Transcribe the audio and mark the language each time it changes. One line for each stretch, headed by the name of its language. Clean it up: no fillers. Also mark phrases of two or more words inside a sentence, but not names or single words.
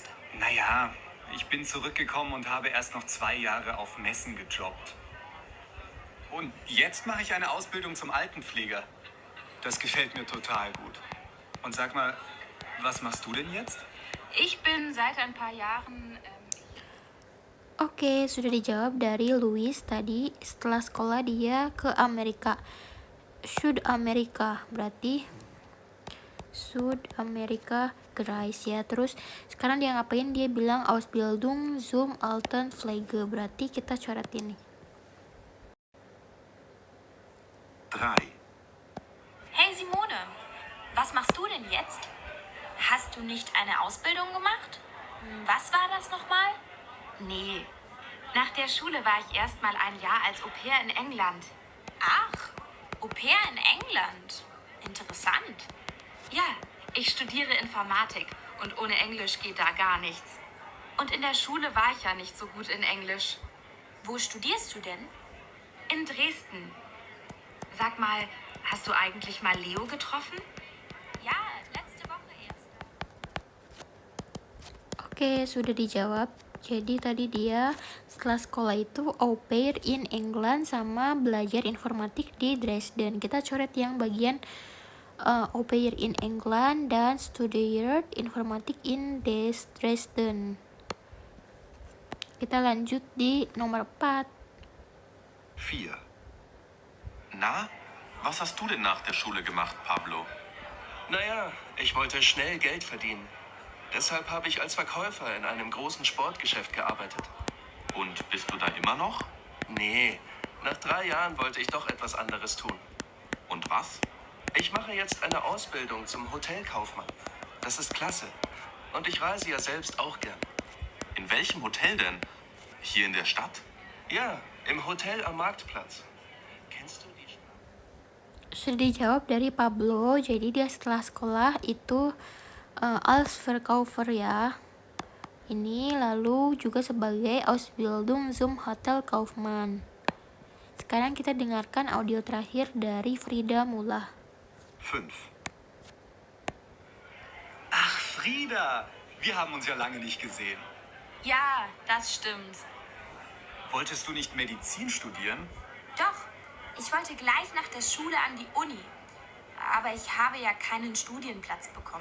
German: Naja, ich bin zurückgekommen und habe erst noch 2 Jahre auf Messen gejobbt. Und jetzt mache ich eine Ausbildung zum Altenpfleger. Das gefällt mir total gut. Und sag mal, was machst du denn jetzt? Ich bin seit ein paar Jahren...
Indonesian: Oke, sudah dijawab dari Luis tadi. Setelah sekolah dia ke Amerika. Südamerika, berarti Südamerika guys ya. Terus sekarang dia ngapain? Dia bilang
German: Ausbildung zum Altenpflege.
Indonesian: Berarti kita coret ini. 3.
German: Hey Simone, was machst du denn jetzt? Hast du nicht eine Ausbildung gemacht? Was war das nochmal? Nee. Nach der Schule war ich erst mal ein Jahr als Au-pair in England. Ach, Au-pair in England. Interessant. Ja, ich studiere Informatik und ohne Englisch geht da gar nichts. Und in der Schule war ich ja nicht so gut in Englisch. Wo studierst du denn? In Dresden. Sag mal, hast du eigentlich mal Leo getroffen? Ja, letzte Woche erst.
Indonesian: Oke, sudah dijawab. Jadi tadi dia setelah sekolah itu
German: au pair in England
Indonesian: sama belajar informatik di Dresden. Kita coret yang bagian
German: au pair in England
Indonesian: dan
English: studied informatik in Dresden.
Indonesian: Kita lanjut di nomor 4. 4.
German: Na, was hast du denn nach der Schule gemacht, Pablo? Naja, ich wollte schnell Geld verdienen. Deshalb habe ich als Verkäufer in einem großen Sportgeschäft gearbeitet. Und bist du da immer noch? Nee, nach 3 Jahren wollte ich doch etwas anderes tun. Und was? Ich mache jetzt eine Ausbildung zum Hotelkaufmann. Das ist klasse. Und ich reise ja selbst auch gern. In welchem Hotel denn? Hier in der Stadt? Ja, im Hotel am Marktplatz. Kennst du die Stadt?
Indonesian: Sudah dijawab dari Pablo. Jadi dia setelah sekolah itu
German: als Verkäufer
Indonesian: ya. Ini lalu juga sebagai
German: Ausbildung zum Hotelkaufmann.
Indonesian: Sekarang kita dengarkan audio terakhir dari Frida Mula. 5.
German: Ach, Frieda, wir haben uns ja lange nicht gesehen. Ja, das stimmt. Wolltest du nicht Medizin studieren? Doch, ich wollte gleich nach der Schule an die Uni. Aber ich habe ja keinen Studienplatz bekommen.